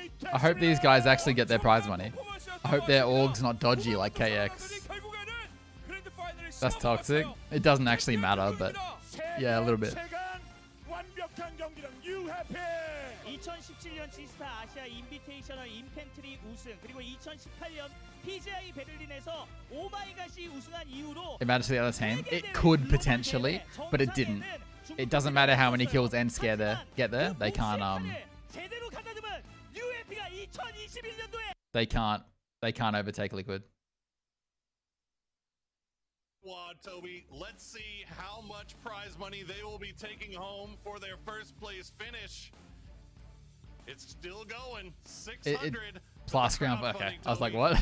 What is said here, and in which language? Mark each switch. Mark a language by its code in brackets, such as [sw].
[en] I hope these guys actually get their prize money. I hope their org's not dodgy like KX. That's toxic. It doesn't actually matter, but yeah, a little bit. [ko] 2017년 지스타 아시아 인비테이셔널 인펜트리 우승 그리고 2018년 PGI 베를린에서 오마이갓이 우승한 이후로 [en] It matters to the other team. It could potentially, but it didn't. It doesn't matter how many kills N scare there get there. They can't [ko] 제대로 가다듬은 UFP가 2021년도에 [en] they can't overtake Liquid. Toby, let's see how much prize money they will be taking home for their first place finish. It's still going. 600. Plus ground. Okay, I was like, what?